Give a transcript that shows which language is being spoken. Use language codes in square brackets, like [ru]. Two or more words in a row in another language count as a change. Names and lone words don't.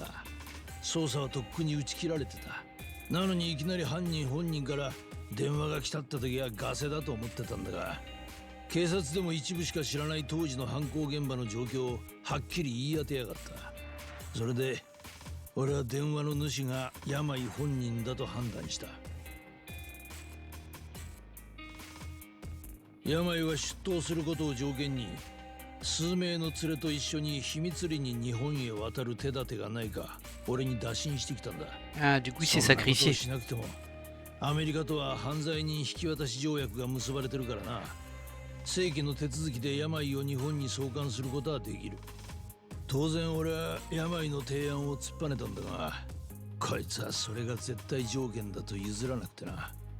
[ja] 捜査はとっくに打ち切られてた。なのにいきなり犯人本人から電話が来たった時はガセだと思ってたんだが、警察でも一部しか知らない当時の犯行現場の状況をはっきり言い当てやがった。それで俺は電話の主が病本人だと判断した。病は出頭することを条件に数名の連れと一緒に秘密裏に日本へ渡る手立てがないか俺に打診してきたんだ。 [fr] Ah, du coup, il s'est [ja] そんなことを [fr] sacrifié. [ja] しなくてもアメリカとは犯罪人引き渡し条約が結ばれてるからな。正規の手続きで病を日本に送還することはできる。当然俺は病の提案を突っぱねたんだが、こいつはそれが絶対条件だと譲らなくてな。